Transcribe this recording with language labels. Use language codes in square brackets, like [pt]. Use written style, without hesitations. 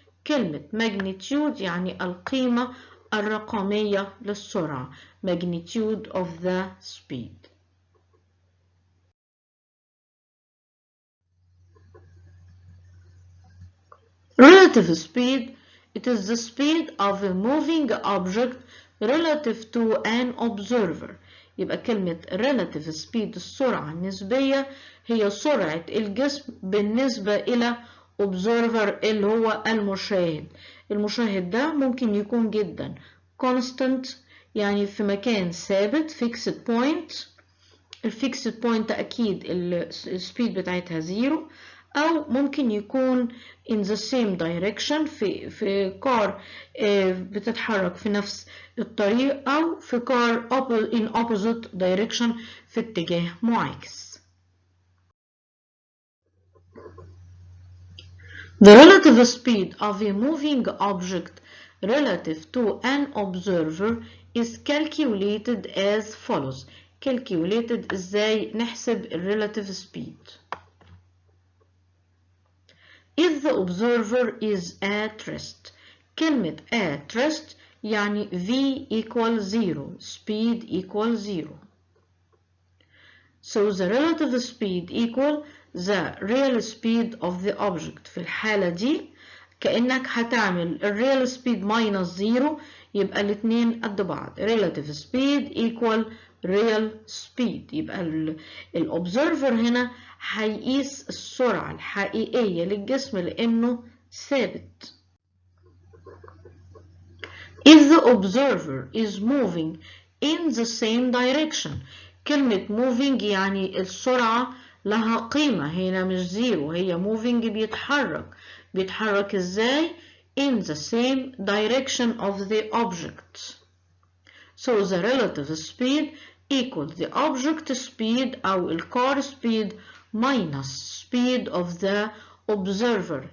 [ar] كلمة magnitude يعني القيمة الرقمية للسرعة [en] magnitude of the speed. Relative speed, it is the speed of a moving object relative to an observer. [ar] يبقى كلمة [en] relative speed [ar] السرعة النسبية هي سرعة الجسم بالنسبة إلى observer اللي هو المشاهد. المشاهد ده ممكن يكون جدا constant يعني في مكان ثابت [en] fixed point. [ar] الفيكسد بوينت أكيد السبيد بتاعتها 0، أو ممكن يكون [en] in the same direction [ar] في كار بتتحرك في نفس الطريق، أو في كار [en] in opposite direction [ar] في اتجاه معاكس. [en] The relative speed of a moving object relative to an observer is calculated as follows. [ar] Calculated ازاي نحسب [en] relative speed. If the observer is at rest. كلمة at rest يعني v equals 0, speed equals 0. So the relative speed equal the real speed of the object. [ar] في الحالة دي كأنك هتعمل [en] real speed minus 0 [ar] يبقى الاتنين قد بعض. [en] Relative speed equal real speed. [ar] يبقى الobserver هنا هيقيس السرعة الحقيقية للجسم لأنه ثابت. [en] If the observer is moving in the same direction. [ar] كلمة moving يعني السرعة لها قيمة هنا مش زيرو، هي moving بيتحرك ازاي؟ [en] in the same direction of the object. So the relative speed equals the object speed [ar] أو [en] الcar speed minus speed of the observer.